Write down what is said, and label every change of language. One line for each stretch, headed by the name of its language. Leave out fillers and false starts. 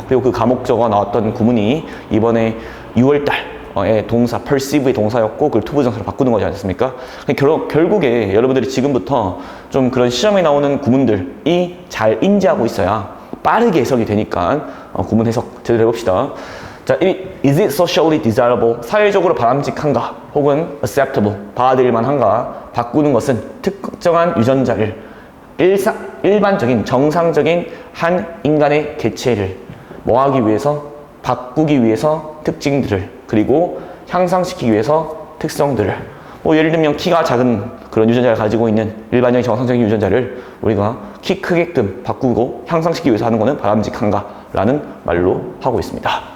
Korean: 그리고 그 가목적어 나왔던 구문이 이번에 6월달 동사, perceive의 동사였고 그걸 투부정사로 바꾸는 거지 않습니까? 결국에 여러분들이 지금부터 좀 그런 시험에 나오는 구문들이 잘 인지하고 있어야 빠르게 해석이 되니까 구문 해석 제대로 해봅시다.
English: 자, is it socially desirable?
Korean: 사회적으로 바람직한가? 혹은 acceptable? 받아들일 만한가? 바꾸는 것은 특정한 유전자를 일반적인, 정상적인 한 인간의 개체를 뭐 하기 위해서? 바꾸기 위해서 특징들을, 그리고 향상시키기 위해서 특성들을, 뭐 예를 들면 키가 작은 그런 유전자를 가지고 있는 일반적인 정상적인 유전자를 우리가 키 크게끔 바꾸고 향상시키기 위해서 하는 거는 바람직한가 라는 말로 하고 있습니다.